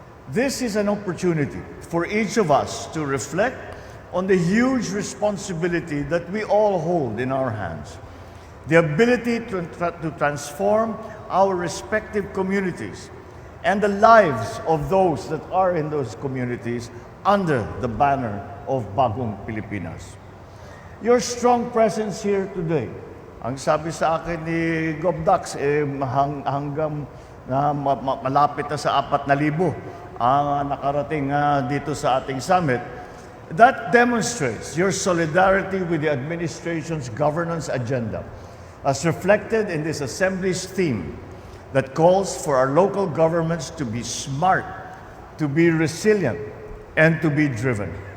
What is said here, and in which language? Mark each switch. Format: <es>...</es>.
<en>This is an opportunity for each of us to reflect on the huge responsibility that we all hold in our hands. The ability to transform our respective communities and the lives of those that are in those communities under the banner of Bagong Pilipinas. Your strong presence here today,</en> <tl>ang sabi sa akin ni Gobdax, hanggang malapit na sa 4,000 ang nakarating dito sa ating summit.</tl> <en>That demonstrates your solidarity with the administration's governance agenda, as reflected in this Assembly's theme that calls for our local governments to be smart, to be resilient, and to be driven.</en>